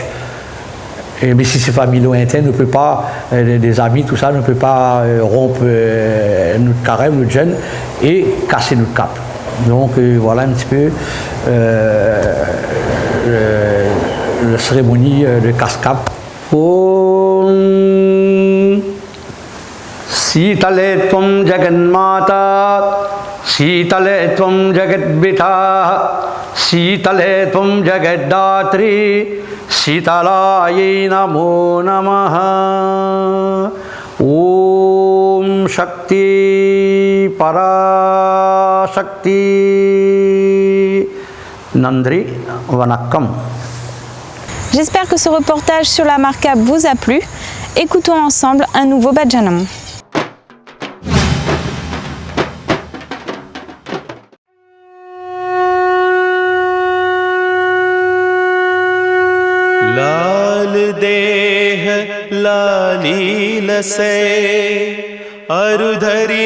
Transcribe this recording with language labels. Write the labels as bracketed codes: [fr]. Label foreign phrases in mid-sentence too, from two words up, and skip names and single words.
[fr] Mais si c'est famille lointaine, ne peut pas, des amis, tout ça, ne peut pas rompre notre carême, notre jeûne et casser notre cap. Donc voilà un petit peu la cérémonie de casse-cap. [sa] Om Sitale Tvam Jaganmata Sitale Tvam Jagadvita Sitale Tvam Jagaddatri Sitalaye Namo Namaha. Om Shakti Parashakti. [ta] Nandri Vanakkam. [fr] J'espère que ce reportage sur la Marcape vous a plu. Écoutons ensemble un nouveau Bhajanam. [hi] लाल देह लाली लसे अरुधरि